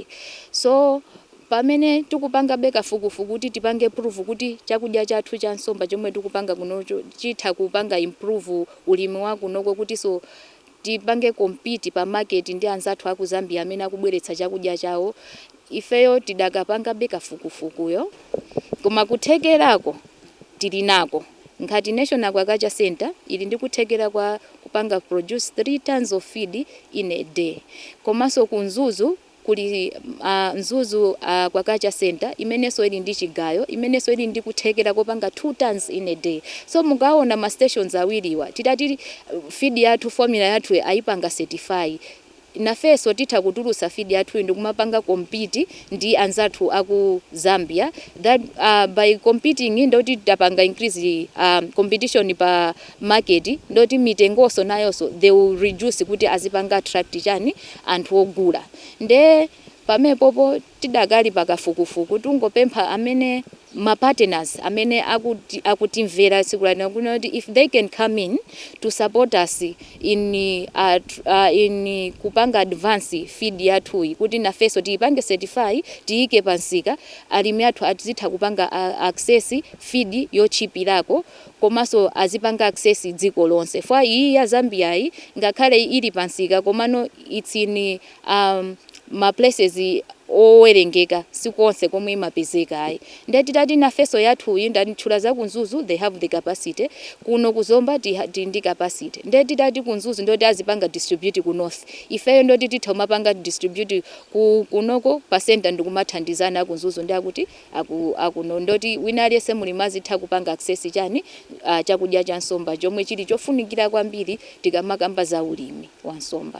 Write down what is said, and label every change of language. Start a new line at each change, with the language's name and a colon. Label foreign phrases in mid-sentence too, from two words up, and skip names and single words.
Nyanja: So pamene tikupanga beka fukufuku kuti tipange proof kuti chakudya chathu cha nsomba chomwe tikupanga kunocho chitha kupanga improve ulimi wa kunoko kuti so tipange compete pa market ndi anzathu aku Zambia amene akubweretsa chakudya chawo. Ifeyo tidakapanga beka fukufukuyo koma kuthekerako tili nako ngati National Aquaculture Center ili ndi kuthekera kwa kupanga produce 3
English: tons of feed in a day.
Nyanja: Komanso ku Mzuzu kuli Mzuzu Aquaculture Center imeneso ili ndi chigayo imeneso ili ndi kuthekera kopanga 2
English: tons in a day.
Nyanja: So mukaona ma stations awiriwa titati feed yathu formula yathu ayipanga certify. Nafeso titha kutulusa feed yathu ndi kumapanga compete ndi anzathu aku Zambia
English: that by competing
Nyanja: ndoti tapanga
English: increase competition
Nyanja: pa market ndoti mitengoso nayonso
English: they will reduce
Nyanja: kuti azipanga attract chani anthu ogula. Nde pamepopo tidakali pakafukufuku tungopempha amene ma partners amene akutimvera tsiku lano kuti
English: if they can come in to support us
Nyanja: in kupanga advance feed yathuyi kuti nafeso tiyipange certify tiyike pansika alimi athu azitha kupanga access feed yochipirako komanso azipanga access dziko lonse fwa iyi ya Zambia yi ngakhale ili pansika komano
English: it's in
Nyanja: ma places owerengeka sikonse komwe imapezeka ayi ndati tati nafeso yathu ndati tchula za kunzuzu
English: they have the capacity
Nyanja: kuno kuzomba ndi capacity ndati tati kunzuzu ndoti azipanga distribute ku north ifeyo ndoti titha mapanga distribute kunoko pa center ndikumathandizana kunzuzu ndi akuti akuno ndoti wina aliyense mulimazi tha kupanga access chani chakudya cha nsomba chomwe chili chofunikira kwambiri tikamakamba za ulimi wa nsomba.